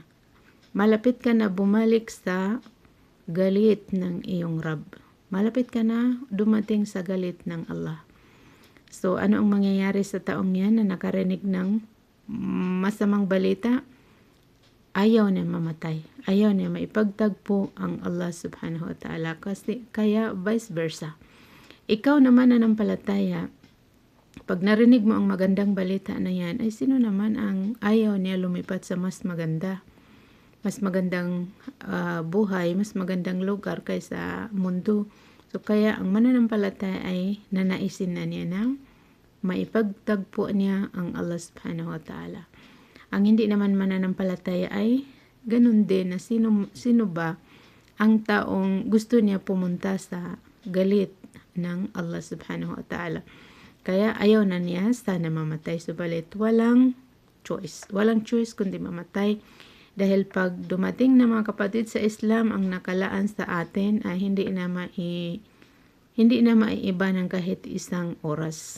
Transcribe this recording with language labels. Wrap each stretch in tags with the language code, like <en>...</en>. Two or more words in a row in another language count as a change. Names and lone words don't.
<tl>Malapit ka na bumalik sa galit ng iyong Rab. Malapit ka na dumating sa galit ng Allah. So, ano ang mangyayari sa taong yan na nakarinig ng masamang balita? Ayaw niya mamatay. Ayaw niya maipagtagpo ang Allah</tl> <ar>سبحانه وتعالى.</ar> <tl>Kaya</tl> <en>vice versa.</en> <tl>Ikaw naman nanampalataya, pag narinig mo ang magandang balita na yan, ay sino naman ang ayaw niya lumipat sa mas maganda? Mas magandang buhay, mas magandang lugar kaysa mundo. So kaya ang mananampalataya ay nanaisin na niya na maipagtagpo niya ang Allah</tl> <ar>سبحانه وتعالى.</ar> <tl>Ang hindi naman mananampalataya ay ganun din na sino ba ang taong gusto niya pumunta sa galit ng Allah</tl> <ar>سبحانه وتعالى.</ar> <tl>Kaya ayaw na niya sana mamatay. Subalit walang choice. Walang choice kundi mamatay. Dahil pag dumating na mga kapatid sa Islam, ang nakalaan sa atin ay hindi na maiiba ng kahit isang oras.</tl>